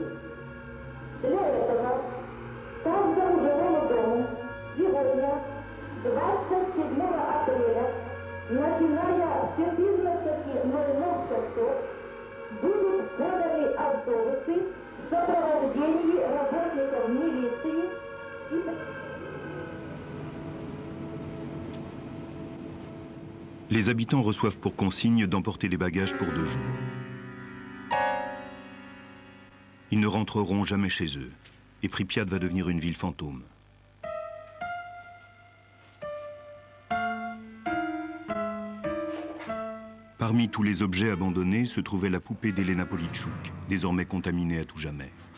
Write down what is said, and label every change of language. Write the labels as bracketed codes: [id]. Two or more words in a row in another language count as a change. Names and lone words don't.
[ru] Для этого каждому жилому дому сегодня, 27 апреля, начиная с 14:00 часов, будут поданы автобусы в сопровождении работников милиции и... [fr] Les habitants reçoivent pour consigne d'emporter des bagages pour 2 jours. Ils ne rentreront jamais chez eux, et Pripyat va devenir une ville fantôme. Parmi tous les objets abandonnés se trouvait la poupée d'Elena Politchouk, désormais contaminée à tout jamais.